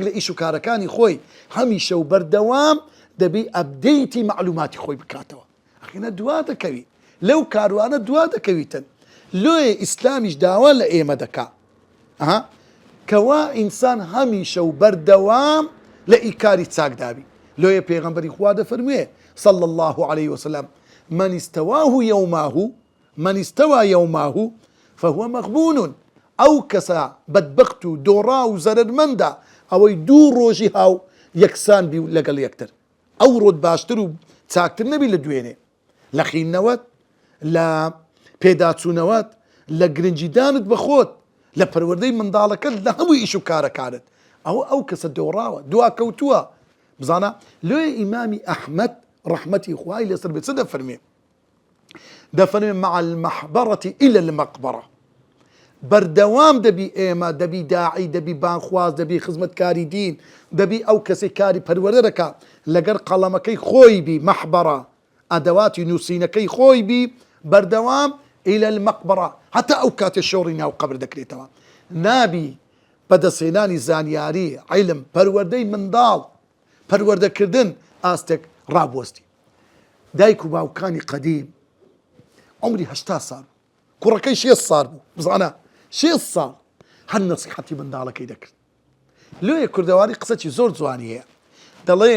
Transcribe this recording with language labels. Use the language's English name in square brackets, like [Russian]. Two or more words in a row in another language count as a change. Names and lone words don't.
[Central Kurdish] لە ئیش و کارەکانی خۆی هەمیشە و بەردەوام دەبی ئەبدەیتی معلوماتی خۆی بکاتەوە ئەخینە دوا دەکەوی لەو کاروانە دوا دەکەویتن لۆیە ئیسلامیش داوا لە ئێمە دەکا کەوا ئینسان هەمیشە و بەردەوام لە ئیکاری چاکدابی لۆیە پێغەمبەری خوا دەفەرموێ [Arabic] صلى الله عليه وسلم من استوى يومه فهو مغبون [Central Kurdish] ئەو کەسە بەدبەخت و دۆڕا و زەرمەندە ئەوەی دوو ڕۆژی هاو یەکسان بی لەگەڵ یەکتر ئەو ڕۆت باشتر و چاکتر نەبی لە دوێنێ لە خینەوەت لە پێداچوونەوەت لە گرنجیدانت بە خۆت لە پەروەردەی منداڵەکەت لە هەموو ئیش و کارەکانت ئەو کەسە دۆڕاوە دوا کەوتووە بزانە لۆی ئیمامی ئەحمەد ڕەحمەتی خوای لەسەر بێت چ دەفەرمێ [Arabic] مع المحبرة إلى المقبرة [Central Kurdish] بەردەوام دەبی ئێمە دەبی داعی دەبی بانخواز دەبی خزمەتکاری دین دەبی ئەو کەسێک کاری پەروەردە دەکات لەگەر قەڵەمەکەی خۆی بی مەحبەرە ئەدەواتی نووسینەکەی خۆی بی بەردەوام [Arabic] إلى المقبرة حتى [Central Kurdish] ئەو کاتێ شۆڕی ناو قەبر دەکرێتەوە نابی بەدەستهێنانی زانیاری عیلم پەروەردەی منداڵ پەروەردەکردن ئاستێک ڕابوەستی دایک و باوکانی قەدیم عمری 80 ساڵ کوڕەکەی 6 ساڵ بوو بزانە 6 ساڵ هەر نەسیحەتی منداڵەکەی دەکرد لۆیە کوردەواری قسەی زۆر جوانی هەیە دەڵێ